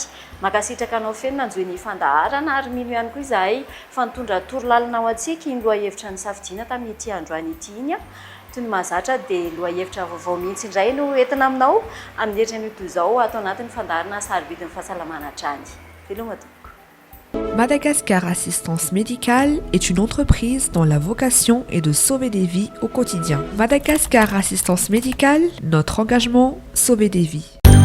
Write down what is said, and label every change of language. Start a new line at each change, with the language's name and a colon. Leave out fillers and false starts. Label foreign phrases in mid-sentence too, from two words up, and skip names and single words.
Malagasy: Makasitraka anao feno nanjoy ny fandaharana ary mino ihany koa izahay fa nitondra torolalina ao antsika iny lohahevitra ny safidiana tamin'ity androany ity iny a. Toy ny mahazatra de lohahevitra vaovao mihitsy indray no entina aminao amin'ny hetrany toy izao atao anatin'ny fandaharana sarobidin'ny fahasalamana hatrany. Veloma tompoko.
French: Madagascar Assistance Médicale est une entreprise dont la vocation est de sauver des vies au quotidien. Madagascar Assistance Médicale, notre engagement, sauver des vies.